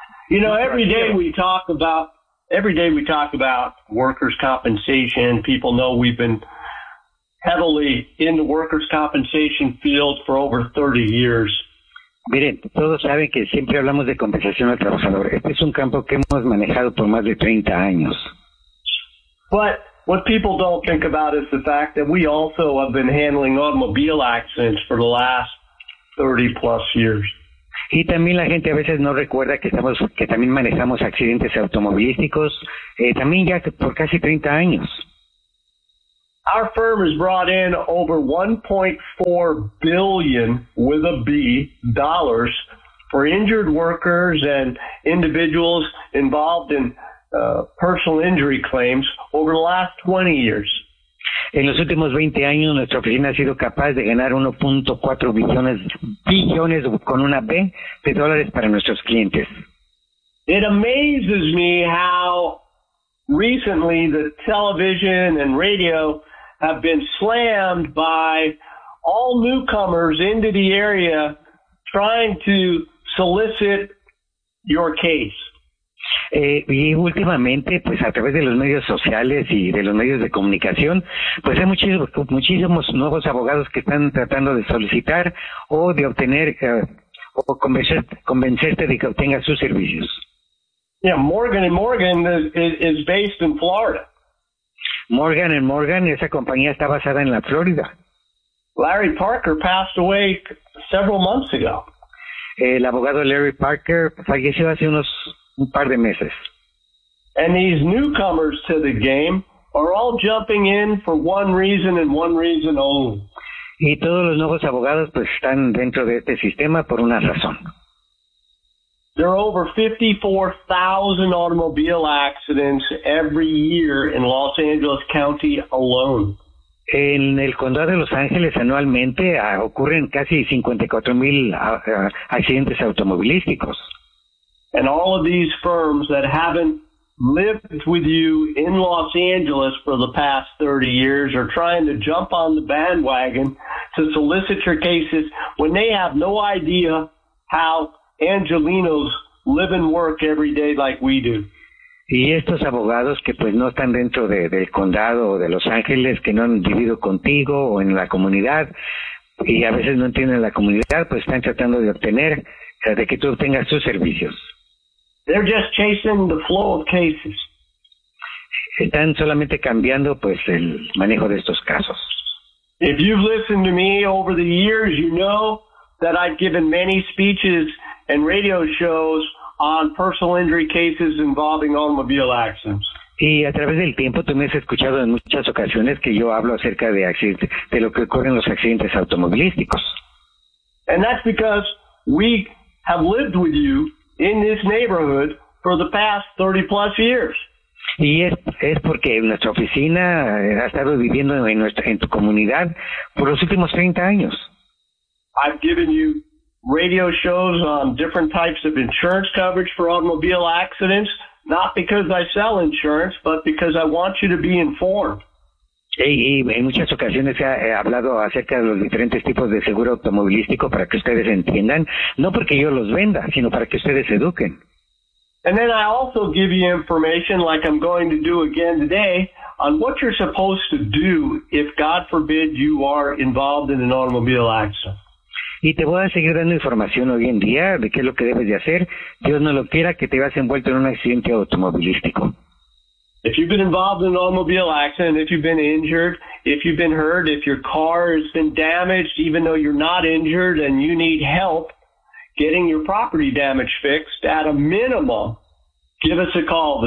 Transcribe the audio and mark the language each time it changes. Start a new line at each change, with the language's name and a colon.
English: You know, every day we talk about workers' compensation. People know we've been heavily in the workers' compensation field for over 30 years.
Spanish: Miren, todos saben que siempre hablamos de compensación al trabajador. Este es un campo que hemos manejado por más de 30 años.
English: But what people don't think about is the fact that we also have been handling automobile accidents for the last 30 plus years.
Spanish: Y también la gente a veces no recuerda que también manejamos accidentes automovilísticos, también ya por casi 30 años.
English: Our firm has brought in over $1.4 billion, with a B, dollars for injured workers and individuals involved in personal injury claims over the last 20 years.
Spanish: En los últimos 20 años, nuestra oficina ha sido capaz de ganar 1.4 billones, billones con una B, de dólares para nuestros clientes.
English: It amazes me how recently the television and radio have been slammed by all newcomers into the area trying to solicit your case.
Spanish: Y últimamente, pues a través de los medios sociales y de los medios de comunicación, pues hay muchísimos nuevos abogados que están tratando de solicitar o de obtener o convencerte de que obtengas sus servicios.
English: Yeah, Morgan & Morgan is based in Florida.
Spanish: Morgan & Morgan, esa compañía está basada en la Florida.
English: Larry Parker passed away several months ago.
Spanish: El abogado Larry Parker falleció hace unos un par de meses.
English: And these newcomers to the game are all jumping in for one reason and one reason only.
Spanish: Y todos los nuevos abogados pues están dentro de este sistema por una razón.
English: There are over 54,000 automobile accidents every year in Los Angeles County alone.
Spanish: En el condado de Los Ángeles anualmente ocurren casi 54,000 accidentes automovilísticos.
English: And all of these firms that haven't lived with you in Los Angeles for the past 30 years are trying to jump on the bandwagon to solicit your cases when they have no idea how Angelenos live and work every day like we do.
Spanish: Y estos abogados que pues no están dentro del condado o de Los Ángeles, que no han vivido contigo o en la comunidad, y a veces no entienden la comunidad, pues están tratando de obtener, de que tú obtengas sus servicios.
English: They're just chasing the flow of cases.
Spanish: Están solamente cambiando, pues, el manejo de estos casos.
English: If you've listened to me over the years, you know that I've given many speeches and radio shows on personal injury cases involving automobile accidents.
Spanish: Y a través del tiempo tú me has escuchado en muchas ocasiones que yo hablo acerca de lo que ocurre en los accidentes automovilísticos.
English: And that's because we have lived with you in this neighborhood for the past 30 plus years.
Spanish: Y es porque nuestra oficina ha estado viviendo en tu comunidad por los últimos 30 años.
English: I've given you radio shows on different types of insurance coverage for automobile accidents, not because I sell insurance, but because I want you to be informed.
Spanish: Y en muchas ocasiones he hablado acerca de los diferentes tipos de seguro automovilístico para que ustedes entiendan, no porque yo los venda, sino para que ustedes eduquen.
English: And then I also give you information, like I'm going to do again today, on what you're supposed to do if, God forbid, you are involved in an automobile accident.
Spanish: Y te voy a seguir dando información hoy en día de qué es lo que debes de hacer. Dios no lo quiera que te veas envuelto en un accidente automovilístico.
English: If you've been involved in an automobile accident, if you've been injured, if you've been hurt, if your car has been damaged, even though you're not injured and you need help getting your property damage fixed, at a minimum, give us a call.